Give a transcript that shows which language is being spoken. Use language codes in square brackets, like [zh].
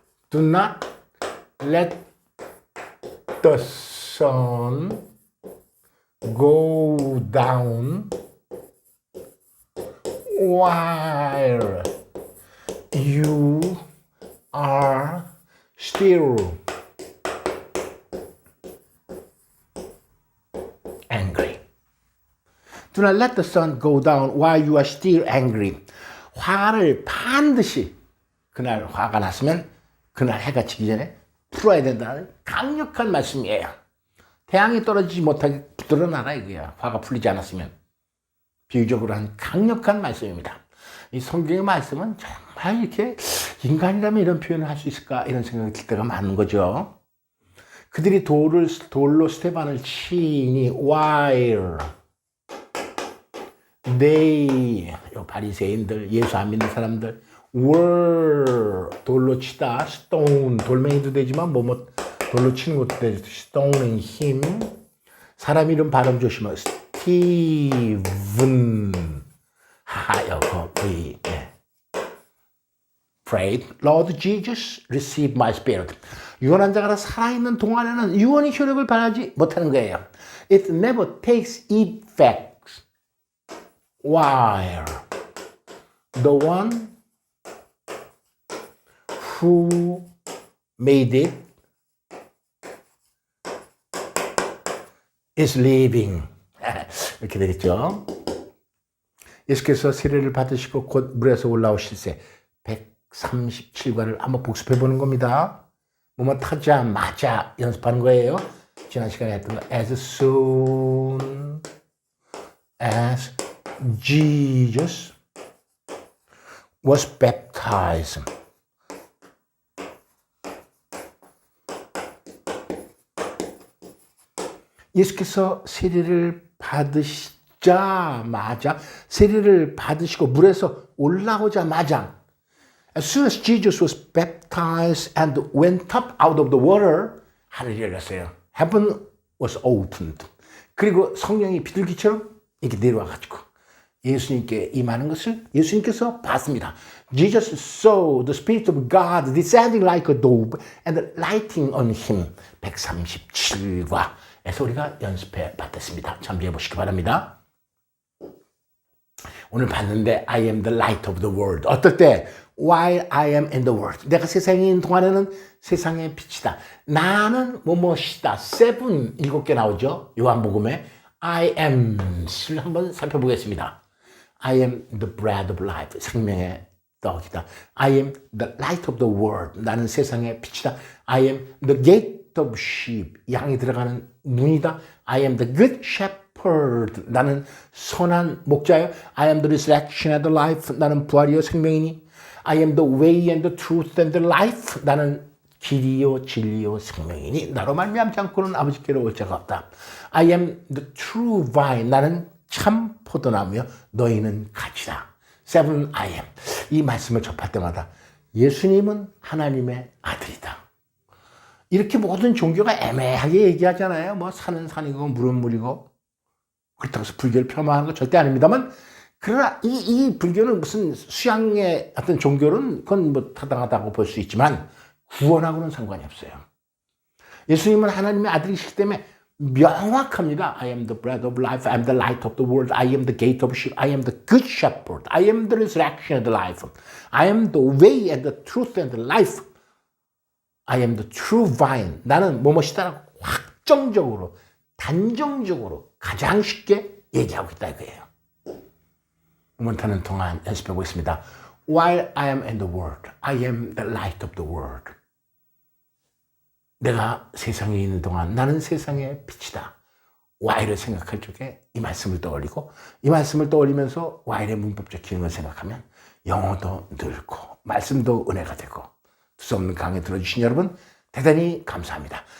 [en] Do not let the sun go down while you are still angry. Do not let the sun go down while you are still angry. [ko] 화를 반드시 그날 화가 났으면 그날 해가 지기 전에 풀어야 된다는 강력한 말씀이에요. 태양이 떨어지지 못하게 붙들어놔라 이거야. 화가 풀리지 않았으면. 비유적으로 한 강력한 말씀입니다. 이 성경의 말씀은 정말 이렇게 인간이라면 이런 표현을 할 수 있을까 이런 생각이 들 때가 많은 거죠. 그들이 돌로 스테반을 치니 [en] while they [ko] 바리새인들 예수 안 믿는 사람들 [en] were [ko] 돌로 치다 stone 돌멩이도 되지만 돌로 치는 것도 되죠. [en] stoning him [ko] 사람 이름 발음 조심하세요. 스티븐 하여거 V [en] prayed, Lord Jesus, receive my spirit. [ko] 유언한 자가 살아있는 동안에는 유언이 효력을 발하지 못하는 거예요. [en] It never takes effect while the one who made it is living. [ko] 이렇게 되겠죠. 예수께서 세례를 받으시고 곧 물에서 올라오실새 137과를 한번 복습해 보는 겁니다. 뭐뭐 타자마자 연습하는 거예요. 지난 시간에 했던 거 [en] as soon as Jesus was baptized. [ko] 예수께서 세례를 받으시자마자 세례를 받으시고 물에서 올라오자마자 [en] as soon as Jesus was baptized and went up out of the water [ko] 하늘이 열렸어요. [en] Heaven was opened. [ko] 그리고 성령이 비둘기처럼 이렇게 내려와가지고 예수님께 임하는 것을 예수님께서 봤습니다. [en] Jesus saw the Spirit of God descending like a dove and lighting on him. [ko] 137과에서 우리가 연습해 봤습니다. 참조해 보시기 바랍니다. 오늘 봤는데 [en] I am the light of the world. [ko] 어떨 때? [en] While I am in the world. [ko] 내가 세상에 있는 동안에는 세상의 빛이다. 나는 뭐뭐시다. 7개 나오죠. 요한복음에 I am을 한번 살펴보겠습니다. [en] I am the bread of life. [ko] 생명의 떡이다. [en] I am the light of the world. [ko] 나는 세상의 빛이다. [en] I am the gate of sheep. [ko] 양이 들어가는 문이다. [en] I am the good shepherd. [ko] 나는 선한 목자요. [en] I am the resurrection and the life. [ko] 나는 부활이요 생명이니. [en] I am the way and the truth and the life. [ko] 나는 길이요 진리요 생명이니 나로 말미암지 않고는 아버지께로 올 자가 없다. [en] I am the true vine. [ko] 나는 참 포도나무요 너희는 가지다. [en] 7 I am. [ko] 이 말씀을 접할 때마다 예수님은 하나님의 아들이다. 이렇게 모든 종교가 애매하게 얘기하잖아요. 뭐 산은 산이고 물은 물이고 그렇다고 해서 불교를 폄하하는 거 절대 아닙니다만 그러나 이 불교는 무슨 수양의 어떤 종교는 그건 뭐 타당하다고 볼 수 있지만 구원하고는 상관이 없어요. 예수님은 하나님의 아들이시기 때문에 명확합니다. [en] I am the bread of life. I am the light of the world. I am the gate of sheep. I am the good shepherd. I am the resurrection and the life. I am the way and the truth and the life. I am the true vine. [ko] 나는 뭐뭐시다라고 확정적으로 단정적으로 가장 쉽게 얘기하고 있다 이거예요. 우문타는 동안 연습해 보겠습니다. [en] While I am in the world, I am the light of the world. [ko] 내가 세상에 있는 동안 나는 세상의 빛이다. while을 생각할 적에 이 말씀을 떠올리고 이 말씀을 떠올리면서 while의 문법적 기능을 생각하면 영어도 늘고 말씀도 은혜가 되고 두서없는 강의 들어주신 여러분 대단히 감사합니다.